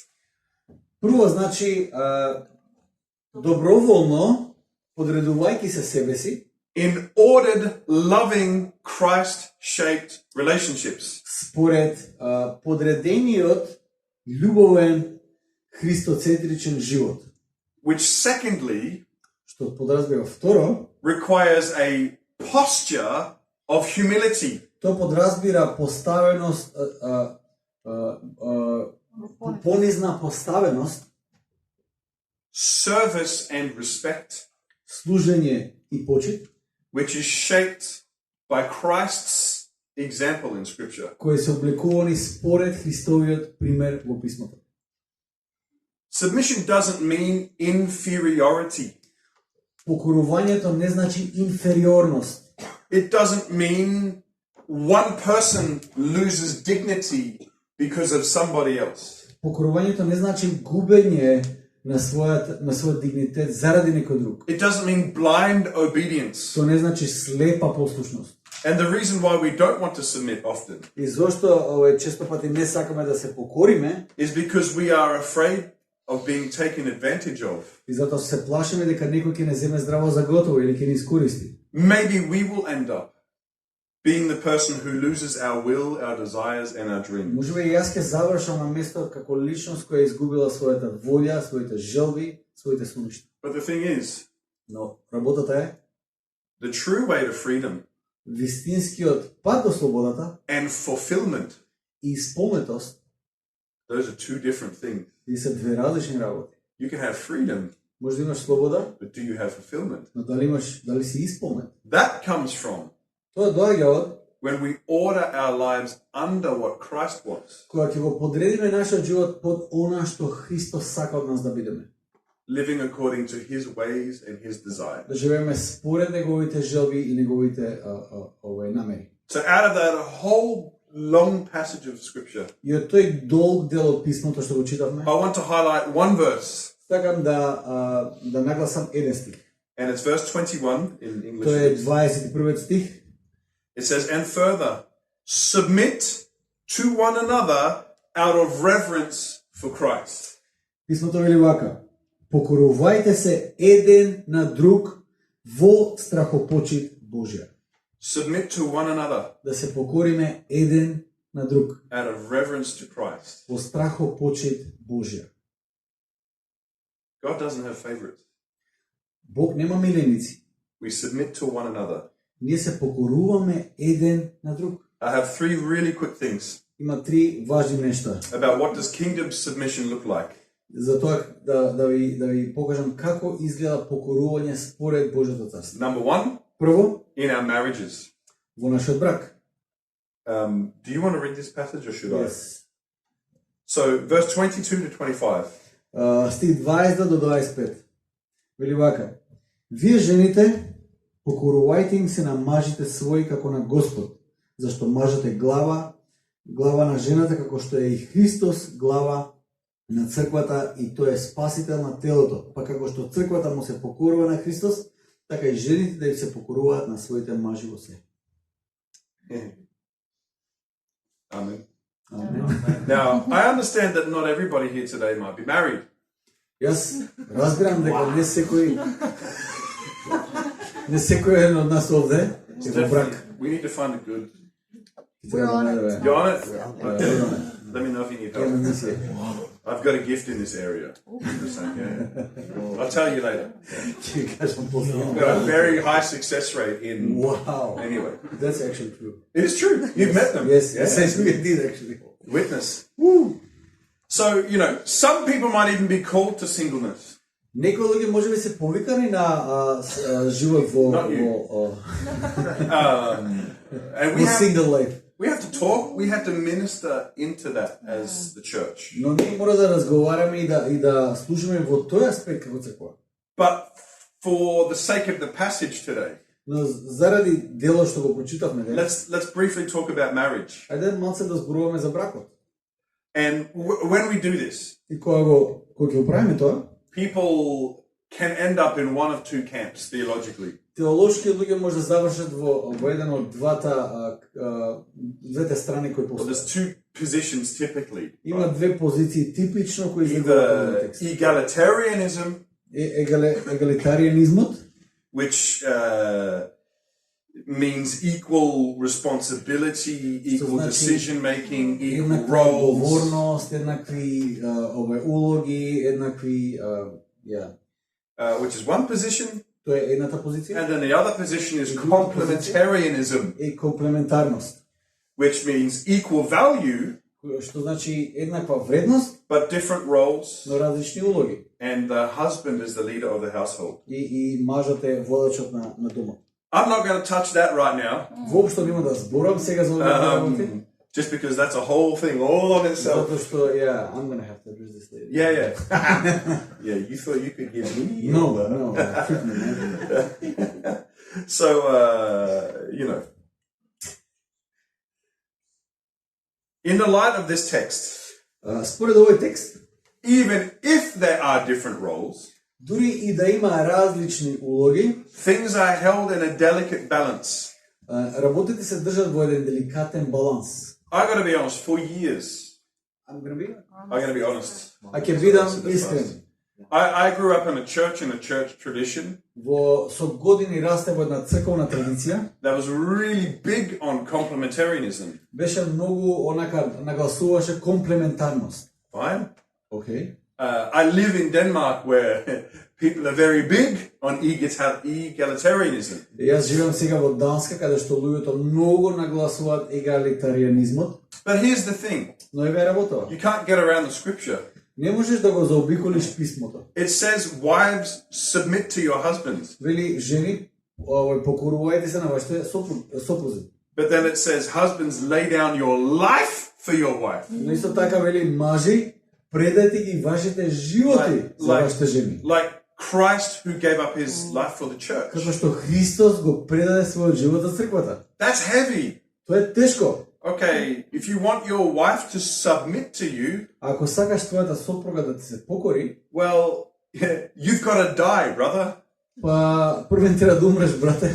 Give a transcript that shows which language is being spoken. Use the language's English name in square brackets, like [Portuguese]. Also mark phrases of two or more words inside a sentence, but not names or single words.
[Macedonian] Прво значи доброволно подредувајќи се себе си [English] in ordered, loving, Christ-shaped relationships. [Macedonian] според подредениот љубовен христоцентричен живот. [English] Which secondly [Macedonian] Што подразбира второ, [English] requires a posture of humility. [Macedonian] тоа подразбира поставеност, понизна поставеност, [English] Service and respect, [Macedonian] служење и почит, [English] which is shaped by Christ's example in Scripture. [Macedonian] кои се обликувани според Христовиот пример во писмото. [English] Submission doesn't mean inferiority. [Macedonian] Покорувањето не значи инфериорност. [English] It doesn't mean one person loses dignity because of somebody else. [Macedonian] Покорувањето не значи губење на својот дигнитет заради некој друг. [English] It doesn't mean blind obedience. [Macedonian] Тоа не значи слепа послушност. [English] And the reason why we don't want to submit often [Macedonian] И зошто често пати не сакаме да се покориме, [English] is because we are afraid of being taken advantage of. [Macedonian] и затоа се плашиме дека некој ќе не земе здраво за готово или ќе ни искористи. [English] Maybe we will end up being the person who loses our will, our desires, and our dreams. [Macedonian] Можеби и јас ќе завршам на место како личност која изгубила својата волја, своите желби, своите соништа. [English] But the thing is, [Macedonian] Но работата е [English] the true way to freedom [Macedonian] вистинскиот пат до слободата [English] and fulfillment, [Macedonian] и исполнетост, [English] those are two different things. [Macedonian] и се две различни работи. [English] You can have freedom, [Macedonian] Може да имаш слобода, [English] but do you have fulfillment? [Macedonian] но дали си исполнет? [English] That comes from [Macedonian] Тоа доаѓа од [English] when we order our lives under what Christ wants, [Macedonian] кога ќе го подредиме нашиот живот под она што Христос сака од нас да бидеме. [English] living according to His ways and His desires. [Macedonian] Да живееме според неговите желби и неговите намери. [English] So out of that whole long passage of Scripture, [Macedonian] И од тој долг дел од писмото што го читавме, [English] I want to highlight one verse, [Macedonian] сакам да нагласам еден стих. [English] and it's verse 21 in English. [Macedonian] Тоа е 21 стих. [English] It says, and further, submit to one another out of reverence for Christ. [Macedonian] Писмото вели вака: покорувајте се еден на друг во страхопочит Божја. [English] Submit to one another [Macedonian] Да се покориме еден на друг [English] out of reverence to Christ. [Macedonian] во страхопочит Божја. [English] God doesn't have favorites. [Macedonian] Бог нема миленици. [English] We submit to one another. [Macedonian] Ние се покоруваме еден на друг. [English] I have three really quick things [Macedonian] Има три важни нешта. [English] about what does kingdom submission look like. [Macedonian] Затоа да ви покажам како изгледа покорување според Божјото царство. [English] Number one, [Macedonian] Прво, [English] in our marriages. [Macedonian] во нашиот брак. [English] Do you want to read this passage or should I? Yes. So, verse 22 to 25. [Macedonian] Стих 20 до 25. Вели вака: вие жените покорувајте им се на мажите своји како на Господ, зашто мажот е глава на жената, како што е и Христос глава на црквата и тој е спасител на телото. Па како што црквата му се покорува на Христос, така и жените да им се покоруваат на своите мажи во се. [English] Amen. Now, I understand that not everybody here today might be married. [Macedonian] Јас разбирам дека не секој еден од нас овде е во брак. [English] We need to find a good. We're on it. You on it? Okay. Let me know if you need help. I've got a gift in this area. Just saying, yeah. I'll tell you later. I've got a very high success rate in. Wow. Anyway, That's actually true. it is true. You've met them. Yes, Yeah. yes, we did actually. Witness. Woo. So, some people might even be called to singleness. [Macedonian] Некои луѓе можеби се повикани на живот во [English] And we have, single life. we have to talk, we have to minister into that as the church. [Macedonian] Но ние мора да разговараме и да служиме во тој аспект како црква. [English] But for the sake of the passage today, [Macedonian] Но заради делот што го прочитавме денес, [English] let's briefly talk about marriage. [Macedonian] ајде малце да зборуваме за бракот. [English] And when we do this, [Macedonian] И кога ќе правиме тоа, [English] people can end up in one of two camps theologically. [Macedonian] теолошки луѓе може да завршат во еден од двете страни кои [English] Well, there's [Macedonian] постојат. [English] two positions typically. [Macedonian] Има две позиции типично кои излегуваат во [English] Either [Macedonian] текст. [English] egalitarianism, [Macedonian] Егалитарианизмот, [English] which means equal responsibility, equal [Macedonian] значи, [English] decision making, equal [Macedonian] еднаква [English] roles. [Macedonian] одговорност, еднакви улоги, еднакви [English] Which is one position, [Macedonian] тоа е едната позиција. [English] and then the other position is complementarianism, [Macedonian] И комплементарност, [English] which means equal value [Macedonian] што значи еднаква вредност, [English] but different roles, [Macedonian] но различни улоги. [English] and the husband is the leader of the household. [Macedonian] И мажот е водачот на домот. [English] I'm not going to touch that right now, [Macedonian] Воопшто нема да зборам сега за овие работи, [English] just because that's a whole thing all on itself. [Macedonian] затоа што [English] I'm gonna have to address this later. Yeah. Yeah, you thought you could give me? No, trick me, man. So, in the light of this text, [Macedonian] Според овој текст, [English] even if there are different roles, [Macedonian] дури и да има различни улоги, [English] things are held in a delicate balance. [Macedonian] работите се држат во еден деликатен баланс. [English] I got to be honest, for years, I'm gonna be honest. [Macedonian] А ќе бидам искрен. [English] I grew up in a church tradition [Macedonian] Со години расте во една црковна традиција, [English] that was really big on complementarianism. [Macedonian] беше многу онака нагласуваше комплементарност. [English] Fine. [Macedonian] Океј. [English] I live in Denmark where people are very big on egalitarianism. [Macedonian] Јас живеам сега во Данска, каде што луѓето многу нагласуваат егалитарианизмот, [English] But here's the thing. [Macedonian] но еве работава. [English] You can't get around the scripture. [Macedonian] Не можеш да го заобиколиш писмото. [English] It says, wives, submit to your husbands. [Macedonian] Вели, жени, покорувајте се на вашите сопрузи. [English] But then it says, husbands, lay down your life for your wife. [Macedonian] Но исто така вели, мажи, предајте ги вашите животи за вашите жени. [English] Like Christ who gave up his life for the church. [Macedonian] Како што Христос го предаде својот живот за црквата. [English] That's heavy. [Macedonian] Тоа е тешко. [English] Okay, if you want your wife to submit to you, [Macedonian] Ако сакаш твојата сопруга да ти се покори, [English] well, you've got to die, brother. [Macedonian] па првен треба да умреш, брате.